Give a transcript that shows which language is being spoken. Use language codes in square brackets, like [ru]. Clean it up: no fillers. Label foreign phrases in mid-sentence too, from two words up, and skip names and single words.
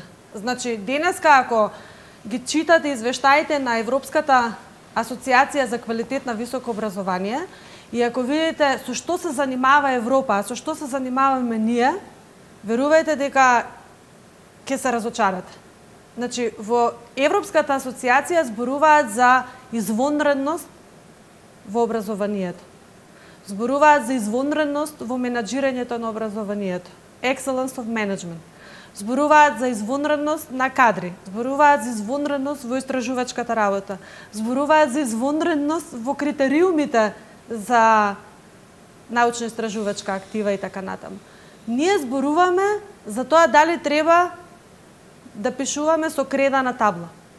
[mk] Значи, денеска ако ги читате извештаите на Европската асоциација за квалитет на високо образование, и ако видите со што се занимава Европа, а со што се занимаваме ние, верувајте дека ќе се разочарате. Значи, во Европската асоциација зборуваат за извонредност во образованието. Зборуваат за извонредност во менаџирањето на образованието. [en] Excellence of management. [mk] Зборуваат за извонредност на кадри. Зборуваат за извонредност во истражувачката работа. Зборуваат за извонредност во критериумите за научно-истражувачка актива и така натаму. Ние зборуваме за тоа дали треба да пишуваме со креда на табла.